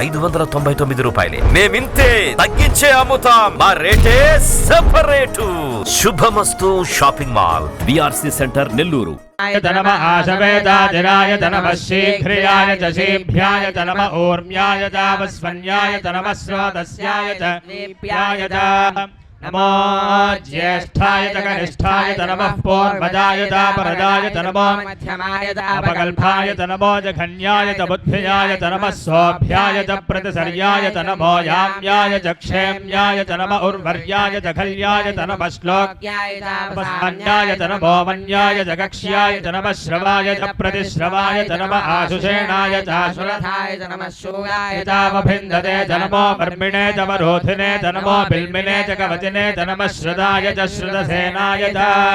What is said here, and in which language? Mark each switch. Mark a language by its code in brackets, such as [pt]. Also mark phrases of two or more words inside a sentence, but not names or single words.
[te] 599 రూపాయలే మేమింతే తగ్గించే అమ్ముతాం మా రేటే సెపరేటు శుభమస్తు [en] shopping mall [te] బిఆర్సి సెంటర్ నెల్లూరు [sa] నమ ఆశవేదాదిరాయ నమ శీఘ్రియాయ చ శీభ్యాయ నమ ఊర్మ్యాయ చ వస్వన్యాయ నమ స్రోతస్యాయ చ దీప్యాయ చ नमो ज्येष्ठाय च कनिष्ठाय च नमः पूर्वजाय च परजाय च नमो मध्यमाय च अपकल्पाय च नमो जघन्याय च बुद्ध्याय च नमः सोऽभ्याय च प्रतिसर्याय च नमो याम्याय च क्षेम्याय च नमः उर्वर्याय च खल्याय च नमः श्लोक्याय च वस्वन्याय च नमो वन्याय च कक्ष्याय च नमः श्रवाय च प्रतिश्रवाय च नमः आशुषेणाय च आशुरथाय च नमः शूराय च वभिन्दते च नमो वर्मिणे च वरोधिने च नमो बिल्मिने च कवचिने नमः श्रदाय च श्रुतसेनाय च